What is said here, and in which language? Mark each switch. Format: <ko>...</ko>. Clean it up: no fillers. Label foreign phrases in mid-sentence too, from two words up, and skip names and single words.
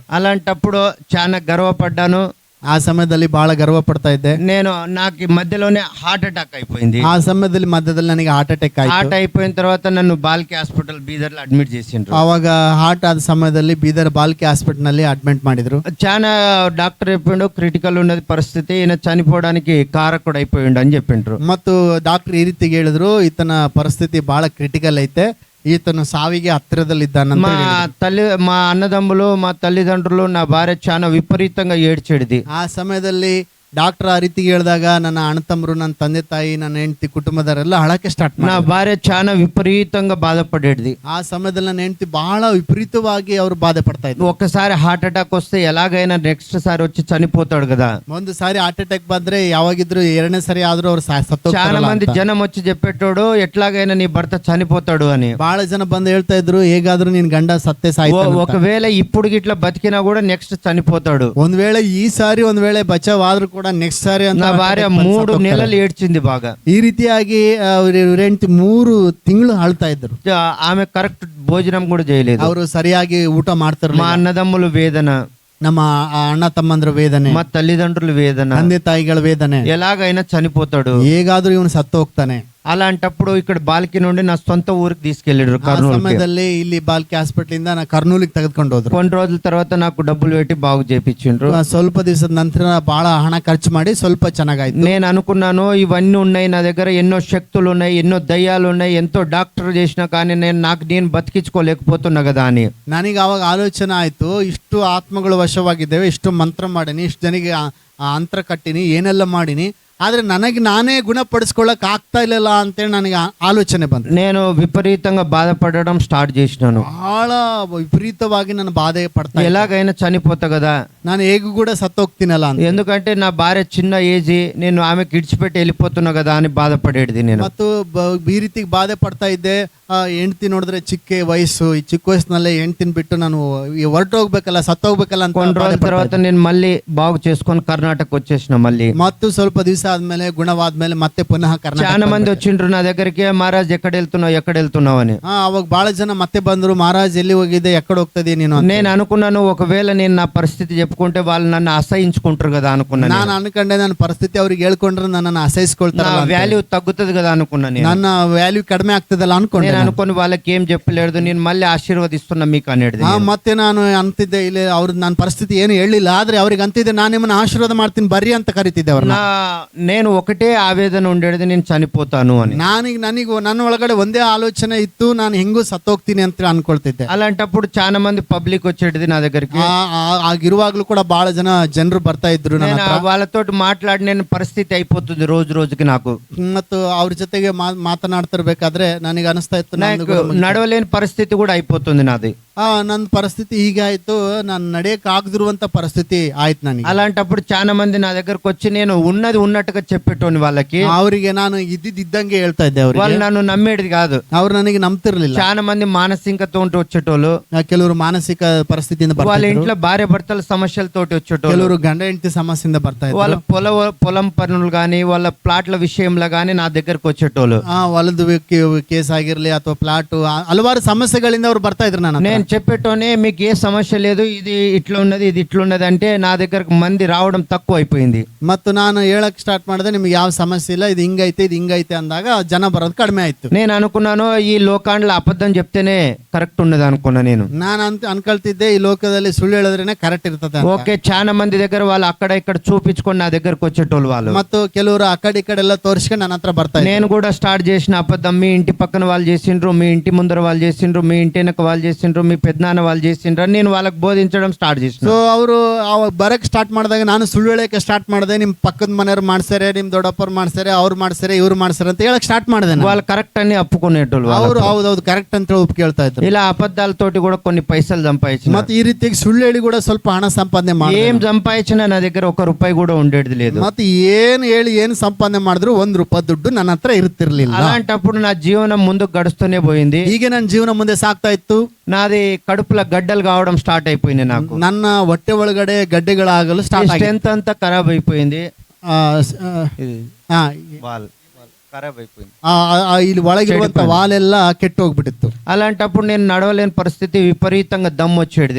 <te>అలాంటప్పుడు చాలా గర్వపడ్డాను.</te> <kn>ಆ ಸಮಯದಲ್ಲಿ ಬಹಳ ಗರ್ವ ಪಡ್ತಾ ಇದ್ದೆ.</kn> <te>నాకు మధ్యలోనే హార్ట్ అటాక్ అయిపోయింది.</te> <kn>ಆ ಸಮಯದಲ್ಲಿ ಮಧ್ಯದಲ್ಲಿ ನನಗೆ ಹಾರ್ಟ್ ಅಟ್ಯಾಕ್ ಆಯ್ತು.</kn> <te>హార్ట్ అయిపోయిన తర్వాత నన్ను బాల్కి హాస్పిటల్ బీదర్ లో అడ్మిట్ చేసిండ్రు.</te> <kn>ಅವಾಗ ಹಾರ್ಟ್ ಆದ ಸಮಯದಲ್ಲಿ ಬೀದರ್ ಬಾಲ್ಕಿ ಹಾಸ್ಪಿಟಲ್ ನಲ್ಲಿ ಅಡ್ಮಿಟ್ ಮಾಡಿದ್ರು.</kn> <te>చాలా డాక్టర్ చెప్పిండు, క్రిటికల్ ఉన్నది పరిస్థితి, ఈయన చనిపోవడానికి కారకుడు అయిపోయిండు అని చెప్పిండ్రు.</te> <kn>ಮತ್ತು ಡಾಕ್ಟರ್ ಈ ರೀತಿ ಹೇಳಿದ್ರು, ಈತನ ಪರಿಸ್ಥಿತಿ ಬಹಳ ಕ್ರಿಟಿಕಲ್ ಐತೆ, ಈತನು ಸಾವಿಗೆ ಹತ್ತಿರದಲ್ಲಿದ್ದಾನಂತ.</kn> <te>మా అన్నదమ్ములు, మా తల్లిదండ్రులు, నా భార్య చాలా విపరీతంగా ఏడ్చేది.</te> <kn>ಆ ಸಮಯದಲ್ಲಿ ಡಾಕ್ಟರ್ ಆ ರೀತಿ ಹೇಳಿದಾಗ ನನ್ನ ಅಣ್ಣ ತಮ್ಮರು, ನನ್ನ ತಂದೆ ತಾಯಿ, ನನ್ನ ಹೆಂಡತಿ, ಕುಟುಂಬದವರೆಲ್ಲ ಅಳಕ್ಕೆ ಸ್ಟಾರ್ಟ್ ಮಾಡಿ.</kn> <te>నా భార్య చాలా విపరీతంగా బాధపడేది.</te> <kn>ಆ ಸಮಯದಲ್ಲಿ ನನ್ನ ಹೆಂಡತಿ ಬಹಳ ವಿಪರೀತವಾಗಿ ಅವರು ಬಾಧೆ ಪಡ್ತಾ ಇದ್ರು.</kn> <te>ఒక్కసారి హార్ట్ అటాక్ వస్తే ఎలాగైనా నెక్స్ట్ సారి వచ్చి చనిపోతాడు కదా.</te> <kn>ಒಂದು ಸಾರಿ ಹಾರ್ಟ್ ಅಟ್ಯಾಕ್ ಬಂದ್ರೆ ಯಾವಾಗಿದ್ರು ಎರಡನೇ ಸರಿ ಆದ್ರೂ ಅವ್ರು</kn> <te>చాలా మంది జనం వచ్చి చెప్పేటోడు, ఎట్లాగైనా నీ భర్త చనిపోతాడు అని.</te> <kn>ಬಹಳ ಜನ ಬಂದು ಹೇಳ್ತಾ ಇದ್ರು, ಹೇಗಾದ್ರೂ ನಿನ್ ಗಂಡ ಸತ್ತೆ ಸಾಯ್ತಾನೆ.</kn> <te>ఒకవేళ ఇప్పుడు గిట్లా బతికినా కూడా నెక్స్ట్ చనిపోతాడు.</te> <kn>ಒಂದ್ ವೇಳೆ ಈ ಸಾರಿ ಒಂದ್ ವೇಳೆ ಬಚಾವ್ ಆದ್ರೂ ಕೂಡ ನೆಕ್ಸ್ಟ್ ಸಾರಿ ಅಂತ.</kn> <te>నా భార్య 3 నెలలు ఏడ్చింది బాగా.</te> <kn>ಈ ರೀತಿಯಾಗಿ ಹೆಂಡತಿ 3 ತಿಂಗಳು ಅಳ್ತಾ ಇದ್ರು.</kn> <te>ఆమె కరెక్ట్ భోజనం కూడా చేయలేదు.</te> <kn>ಅವರು ಸರಿಯಾಗಿ ಊಟ ಮಾಡ್ತಾರೆ.</kn> <te>మా అన్నదమ్ములు వేదన,</te> <kn>ನಮ್ಮ ಅಣ್ಣ ತಮ್ಮಂದ್ರ ವೇದನೆ,</kn> <te>మా తల్లిదండ్రుల వేదన,</te> <kn>ತಂದೆ ತಾಯಿಗಳ ವೇದನೆ.</kn> <te>ఎలాగైనా చనిపోతాడు,</te> <kn>ಹೇಗಾದ್ರೂ ಇವನು ಸತ್ತು ಹೋಗ್ತಾನೆ.</kn> <te>అలాంటప్పుడు ఇక్కడ బాల్కి నుండి నా సొంత ఊరికి తీసుకెళ్ళారు</te> <kn>ಆ కర్నూలు. ಸಮಯದಲ್ಲಿ ಇಲ್ಲಿ ಬಾಲ್ಕಿ ಹಾಸ್ಪಿಟಲ್ ಇಂದ ನಾ ಕರ್ನೂಲಿಗೆ ತೆಗೆದುಕೊಂಡು ಹೋದ್ರು.</kn> <te>కొన్ని రోజుల తర్వాత నాకు డబ్బులు పెట్టి బాగు చేపించిండ్రు.</te> <kn>ಸ್ವಲ್ಪ ದಿವಸದ ನಂತರ ಬಹಳ ಹಣ ಖರ್ಚು ಮಾಡಿ ಸ್ವಲ್ಪ ಚೆನ್ನಾಗಾಯ್ತು.</kn> <te>నేను అనుకున్నాను, ఇవన్నీ ఉన్నాయి నా దగ్గర, ఎన్నో శక్తులు ఉన్నాయి, ఎన్నో దయ్యాలు ఉన్నాయి, ఎంతో డాక్టర్ చేసినా కానీ నేను బతికించుకోలేకపోతున్నా కదా అని.</te> <kn>ನನಗೆ ಅವಾಗ ಆಲೋಚನೆ ಆಯ್ತು, ಇಷ್ಟು ಆತ್ಮಗಳು ವಶವಾಗಿದ್ದೇವೆ, ಇಷ್ಟು ಮಂತ್ರ ಮಾಡೀನಿ, ಇಷ್ಟು ಜನಿಗೆ ಅಂತ್ರ ಕಟ್ಟಿನಿ, ಏನೆಲ್ಲ ಮಾಡೀನಿ, ಆದ್ರೆ ನನಗೆ ನಾನೇ ಗುಣಪಡಿಸ್ಕೊಳ್ಳಕ್ ಆಗ್ತಾ ಇಲ್ಲಲ್ಲ ಅಂತೇಳಿ ನನಗೆ ಆಲೋಚನೆ ಬಂತು.</kn> <te>నేను విపరీతంగా బాధపడడం స్టార్ట్ చేసినాను.</te> <kn>ಬಹಳ ವಿಪರೀತವಾಗಿ ನಾನು ಬಾಧೆ ಪಡ್ತಾ ಇದ್ದೆ.</kn> <te>ఎలాగైనా చనిపోతా కదా,</te> <kn>ನಾನು ಹೇಗೂ ಕೂಡ ಸತ್ತೋಗ್ತೀನಲ್ಲ ಅಂತ.</kn> <te>ఎందుకంటే నా భార్య చిన్న ఏజీ, నేను ఆమెకి ఇడిచిపెట్టి వెళ్ళిపోతున్నా కదా అని బాధపడేది నేను.</te> <kn>ಮತ್ತು ಈ ರೀತಿ ಬಾಧೆ ಪಡ್ತಾ ಇದ್ದೆ. ಹೆಂಡ್ತಿ ನೋಡಿದ್ರೆ ಚಿಕ್ಕ ವಯಸ್ಸು, ಈ ಚಿಕ್ಕ ವಯಸ್ಸಿನಲ್ಲೇ ಹೆಂಡ್ತಿನ ಬಿಟ್ಟು ನಾನು ಹೊರಟೋಗ್ಬೇಕಲ್ಲ, ಸತ್ತೋಗ್ಬೇಕಲ್ಲ ಅಂತ</kn> <te>కొన్ని రోజుల తర్వాత నేను మళ్ళీ బాగు చేసుకొని కర్ణాటక వచ్చేసిన. మళ్ళీ</te> <kn>ಮತ್ತು ಸ್ವಲ್ಪ ದಿವಸ ಆದ್ಮೇಲೆ ಗುಣವಾದ್ಮೇಲೆ ಮತ್ತೆ ಪುನಃ ಕರ್ನಾಟಕ.</kn> <te>చాలా మంది వచ్చిండ్రు నా దగ్గరికి, మహారాజ్ ఎక్కడ వెళ్తున్నావు అని.</te> <kn>ಅವಾಗ ಬಹಳ ಜನ ಮತ್ತೆ ಬಂದ್ರು, ಮಹಾರಾಜ್ ಎಲ್ಲಿ ಹೋಗಿದ್ದೆ, ಎక్కడ ಹೋಗ್ತದೆ ನೀನು ಅಂತ.</kn> <te>నేను అనుకున్నాను ఒకవేళ నేను నా పరిస్థితి చెప్పుకుంటే వాళ్ళు నన్ను అసహించుకుంటారు కదా అనుకున్నాను.</te> <kn>ನಾನು ಅನ್ಕೊಂಡೆ ನನ್ನ ಪರಿಸ್ಥಿತಿ ಅವ್ರಿಗೆ ಹೇಳ್ಕೊಂಡ್ರೆ ನನ್ನನ್ನು ಅಸಹಿಸ್ಕೊಳ್ತಾರ,</kn> <te>నా వాల్యూ తగ్గుతుంది కదా అనుకున్నాను.</te> <kn>ನನ್ನ ವ್ಯಾಲ್ಯೂ ಕಡಿಮೆ ಆಗ್ತದಲ್ಲ ಅನ್ಕೊಂಡೆ.</kn> <te>నేను అనుకుని వాళ్ళకి ఏం చెప్పలేదు, నేను మళ్ళీ ఆశీర్వదిస్తున్నా మీకు అనేది.</te> <kn>ಮತ್ತೆ ನಾನು ಅಂತಿದ್ದೆ, ಇಲ್ಲಿ ಅವ್ರ ನನ್ನ ಪರಿಸ್ಥಿತಿ ಏನು ಹೇಳಿಲ್ಲ, ಆದ್ರೆ ಅವ್ರಿಗೆ ಅಂತಿದ್ದೆ ನಾನು ನಿಮ್ಮನ್ನ ಆಶೀರ್ವಾದ ಮಾಡ್ತೀನಿ ಬರ್ರಿ ಅಂತ ಕರಿತಿದ್ದೆ ಅವ್ರನ್ನ.</kn> <te>నేను ఒకటే ఆవేదన ఉండేది, నేను చనిపోతాను అని.</te> <kn>ನನಗೆ ನನ್ನ ಒಳಗಡೆ ಒಂದೇ ಆಲೋಚನೆ ಇತ್ತು, ನಾನು ಹೆಂಗೂ ಸತ್ತೋಗ್ತೀನಿ ಅಂತ ಅನ್ಕೊಳ್ತಿದ್ದೆ.</kn> <te>అలాంటప్పుడు చాలా మంది పబ్లిక్ వచ్చేది నా దగ్గరికి.</te> <kn>ಆಗಿರುವಾಗ್ಲೂ ಕೂಡ ಬಹಳ ಜನರು ಬರ್ತಾ ಇದ್ರು.</kn> <te>నేను వాళ్ళతో మాట్లాడి నేను పరిస్థితి అయిపోతుంది రోజు రోజుకి నాకు.</te> <kn>ಮತ್ತು ಅವ್ರ ಜೊತೆಗೆ ಮಾತನಾಡ್ತಿರ್ಬೇಕಾದ್ರೆ ನನಗೆ ಅನಿಸ್ತಾ ಇತ್ತು</kn> <te>నడవలేని పరిస్థితి కూడా అయిపోతుంది నాది.</te> <kn>ನನ್ನ ಪರಿಸ್ಥಿತಿ ಹೀಗಾಯ್ತು, ನಾನು ನಡೆಯಕ್ ಆಗದಿರುವಂತ ಪರಿಸ್ಥಿತಿ ಆಯ್ತು ನನಗೆ.</kn> <te>అలాంటప్పుడు చాలా మంది నా దగ్గరకు వచ్చి నేను ఉన్నది ఉన్నట్టుగా చెప్పేటోని వాళ్ళకి.</te> <kn>ಅವರಿಗೆ ನಾನು ಇದ್ದಂಗೆ ಹೇಳ್ತಾ ಇದ್ದೆ.</kn> <te>వాళ్ళు నన్ను నమ్మేది కాదు,</te> <kn>ಅವ್ರು ನನಗೆ ನಂಬ್ತಿರ್ಲಿಲ್ಲ.</kn> <te>చాలా మంది మానసికతో వచ్చేటోళ్ళు,</te> <kn>ಕೆಲವರು ಮಾನಸಿಕ ಪರಿಸ್ಥಿತಿಯಿಂದ</kn> <te>వాళ్ళ ఇంట్లో భార్య భర్తల సమస్యలతోటి వచ్చేటోళ్ళు,</te> <kn>ಕೆಲವರು గంಡ ಹೆಂಡತಿ సమస్యೆಯಿಂದ ಬರ್ತಾ ಇದ್ರು.</kn> <te>వాళ్ళ పొలం పనులు గానీ వాళ్ళ ప్లాట్ల విషయంలో గానీ నా దగ్గరకు వచ్చేటోళ్ళు.</te> <kn>ಹೊಲದ ಕೇಸ್ ಆಗಿರ್ಲಿ ಅಥವಾ ಪ್ಲಾಟ್, ಹಲವಾರು ಸಮಸ್ಯೆಗಳಿಂದ ಅವ್ರು ಬರ್ತಾ ಇದ್ರು.</kn> <te>నేను చెప్పేటోనే మీకు ఏ సమస్య లేదు, ఇది ఇట్లా ఉన్నది ఇది ఇట్లా ఉన్నది అంటే నా దగ్గరకు మంది రావడం తక్కువ అయిపోయింది.</te> <kn>ಮತ್ತು ನಾನು ಹೇಳಕ್ ಸ್ಟಾರ್ಟ್ ಮಾಡಿದೆ, ನಿಮ್ಗೆ ಯಾವ ಸಮಸ್ಯೆ ಇಲ್ಲ, ಇದು ಹಿಂಗೈತೆ ಅಂದಾಗ ಜನ ಬರೋದು ಕಡಿಮೆ ಆಯ್ತು.</kn> <te>నేను అనుకున్నాను ఈ లోకాండ్లో అబద్ధం చెప్తేనే కరెక్ట్ ఉన్నది అనుకున్నా.</te> <kn>ನಾನು ಅನ್ಕೊಳ್ತಿದ್ದೆ ಈ ಲೋಕದಲ್ಲಿ ಸುಳ್ಳು ಹೇಳಿದ್ರೇನೆ ಕರೆಕ್ಟ್ ಇರ್ತದೆ.</kn> <te>ఓకే, చాలా మంది దగ్గర వాళ్ళు అక్కడ ఇక్కడ చూపించుకొని నా దగ్గరకు వచ్చేటోళ్ళు వాళ్ళు.</te> <kn>ಮತ್ತು ಕೆಲವರು ಆ ಕಡೆ ಈ ಕಡೆ ಎಲ್ಲ ತೋರಿಸ್ಕೊಂಡು ನನ್ನ ಹತ್ರ ಬರ್ತಾ ಇದ್ರು.</kn> <te>నేను కూడా స్టార్ట్ చేసిన అబద్ధం. మీ ఇంటి పక్కన వాళ్ళు చేసిండ్రు, మీ ఇంటి ముందర వాళ్ళు చేసిండ్రు, మీ ఇంటి వెనక వాళ్ళు చేసిండ్రు, మీ పెద్దనాన్న వాళ్ళు చేసిండ్రు అని నేను వాళ్ళకి బోధించడం స్టార్ట్ చేసిన.</te> <kn>ಸೊ ಅವರು ಬರಕ್ ಸ್ಟಾರ್ಟ್ ಮಾಡಿದಾಗ ನಾನು ಸುಳ್ಳು ಹೇಳಕ್ಕೆ ಸ್ಟಾರ್ಟ್ ಮಾಡಿದೆ. ನಿಮ್ ಪಕ್ಕದ ಮನೆಯವ್ರು ಮಾಡ್ತಾರೆ, ನಿಮ್ ದೊಡ್ಡಪ್ಪರು ಮಾಡ್ತಾರೆ, ಅವ್ರು ಮಾಡ್ತಾರೆ, ಇವ್ರು ಮಾಡ್ತಾರೆ ಅಂತ ಹೇಳಕ್ ಸ್ಟಾರ್ಟ್ ಮಾಡಿದೆ.</kn> <te>వాళ్ళు కరెక్ట్ అని అప్పుకునేటోళ్ళు.</te> <kn>ಅವರು ಹೌದೌದು ಕರೆಕ್ಟ್ ಅಂತ ಹೇಳಿ ಒಪ್ಪಿಗೆ ಹೇಳ್ತಾ ಇದ್ರು.</kn> <te>ఇలా అబద్ధాలతోటి కూడా కొన్ని పైసలు సంపాదించిన.</te> <kn>ಮತ್ತೆ ಈ ರೀತಿಯಾಗಿ ಸುಳ್ಳು ಹೇಳಿ ಕೂಡ ಸ್ವಲ್ಪ ಹಣ ಸಂಪಾದನೆ ಮಾಡಿ,</kn> <te>ఏం సంపాదించినా నా దగ్గర ₹1 కూడా ఉండేది లేదు.</te> <kn>ಮತ್ತೆ ಏನ್ ಹೇಳಿ ಏನ್ ಸಂಪಾದನೆ ಮಾಡಿದ್ರು ₹1 ದುಡ್ಡು ನನ್ನ ಹತ್ರ ಇರ್ತಿರ್ಲಿಲ್ಲ.</kn> <te>అలాంటప్పుడు నా జీవనం ముందుకు గడుస్తూనే పోయింది.</te> <kn>ಹೀಗೆ ನನ್ನ ಜೀವನ ಮುಂದೆ ಸಾಗ್ತಾ ಇತ್ತು.</kn> <te>నాది కడుపులో గడ్డలు కావడం స్టార్ట్ అయిపోయింది. నాకు</te> <kn>ನನ್ನ ಹೊಟ್ಟೆ ಒಳಗಡೆ ಗಡ್ಡೆಗಳಾಗಲು ಸ್ಟಾರ್ಟ್ ಆಗಿದೆ.</kn> <te>స్ట్రెంత్ అంతా ఖరాబ్ అయిపోయింది. ఖరాబ్ అయిపోయింది.</te> <kn>ಇಲ್ಲಿ ಒಳಗಿರುವಂತ ವಾಲೆಲ್ಲ ಕೆಟ್ಟು ಹೋಗ್ಬಿಟ್ಟಿತ್ತು.</kn> <te>అలాంటప్పుడు నేను నడవలేని పరిస్థితి, విపరీతంగా దమ్ము వచ్చేది.</te>